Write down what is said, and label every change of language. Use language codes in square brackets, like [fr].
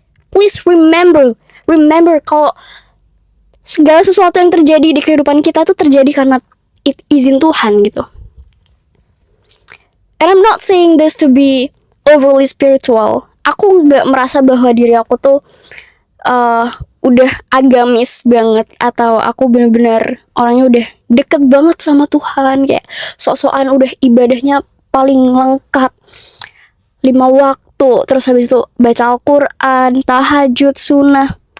[en] Please remember [id] kalau segala sesuatu yang terjadi di kehidupan kita tuh terjadi karena izin Tuhan gitu. [en] And I'm not saying this to be overly spiritual. [id] Aku nggak merasa bahwa diri aku tuh udah agamis banget, atau aku benar-benar orangnya udah deket banget sama Tuhan, kayak sok-sokan udah ibadahnya paling lengkap 5 waktu, terus habis itu baca Al-Quran, tahajud, sunnah.